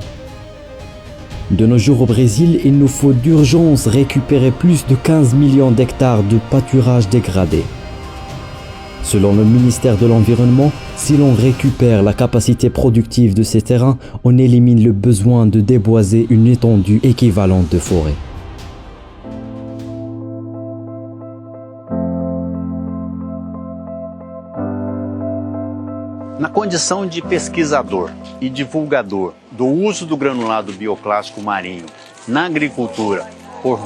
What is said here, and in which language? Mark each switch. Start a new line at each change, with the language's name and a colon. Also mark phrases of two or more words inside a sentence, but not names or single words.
French: De nos jours au Brésil, il nous faut d'urgence récupérer plus de 15 millions d'hectares de pâturage dégradé. Selon le ministère de l'Environnement, si l'on récupère la capacité productive de ces terrains, on élimine le besoin de déboiser une étendue équivalente de forêt.
Portuguese: Na condição de pesquisador e divulgador do uso do granulado bioclástico marinho na agricultura por